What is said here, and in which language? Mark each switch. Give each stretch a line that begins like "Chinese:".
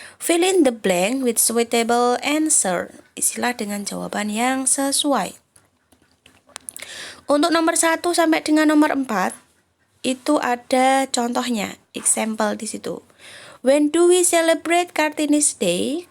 English: Fill in the blank with suitable answer.
Indonesian: Isilah dengan jawaban yang sesuai. Untuk nomor 1 sampai dengan nomor 4 itu ada contohnya, example di situ.
English: When do we celebrate Kartini's Day?